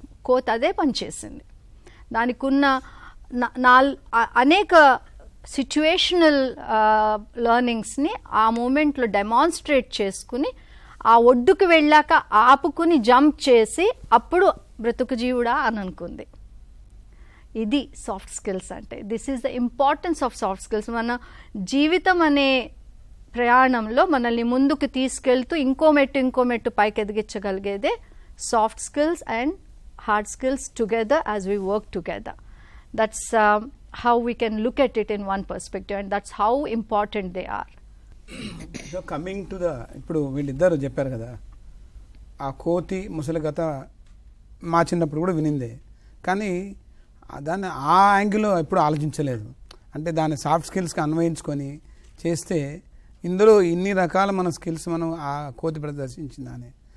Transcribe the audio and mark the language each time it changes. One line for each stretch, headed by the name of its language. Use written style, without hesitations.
Telugu: కోత్ అదే పనిచేసింది. దానికి ఉన్న అనేక సిచ్యువేషనల్ లెర్నింగ్స్ని ఆ మూమెంట్లో డెమాన్స్ట్రేట్ చేసుకుని, ఆ ఒడ్డుకు వెళ్ళాక ఆపుకుని జంప్ చేసి అప్పుడు బ్రతుకు జీవుడా అని అనుకుంది. ఇది సాఫ్ట్ స్కిల్స్ అంటే.
English: This is the importance of soft skills.
Telugu: మన జీవితం అనే ప్రయాణంలో మనల్ని ముందుకు తీసుకెళ్తూ ఇంకో మెట్టు పైకి ఎదిగించగలిగేదే
English: soft skills and hard skills together as we work together. That's how we can look at it in one perspective, and that's how important they are. So coming to the
Telugu: ఇప్పుడు వీళ్ళిద్దరు చెప్పారు కదా, ఆ కోతి ముసలి కథ మా చిన్నప్పుడు కూడా వినిందే, కానీ దాన్ని ఆ యాంగిల్లో ఎప్పుడు ఆలోచించలేదు. అంటే దాన్ని సాఫ్ట్ స్కిల్స్కి అన్వయించుకొని చేస్తే ఇందులో ఇన్ని రకాల మన స్కిల్స్ మనం ఆ కోతి ప్రదర్శించిందని.